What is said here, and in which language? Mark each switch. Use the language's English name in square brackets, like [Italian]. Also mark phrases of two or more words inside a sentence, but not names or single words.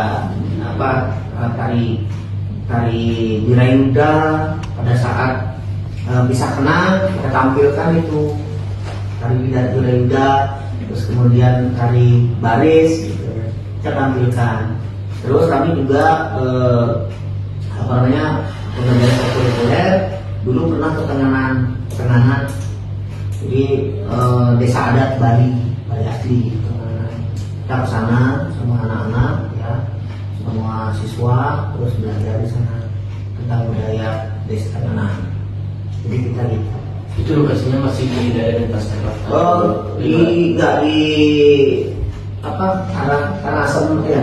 [Indonesian] tari wirayuda pada saat bisa kena kita tampilkan itu tari wirayuda, terus kemudian tari baris gitu, kita tampilkan. Terus kami juga pembelajaran ekskulikuler dulu pernah ke Tenganan, jadi desa adat Bali asli Tenganan. Kita ke sana sama anak-anak ya, semua siswa, terus belajar di sana tentang budaya desa Tenganan. Jadi kita gitu. Itu lokasinya masih di daerah Denpasar. Nggak di arah Asem ya.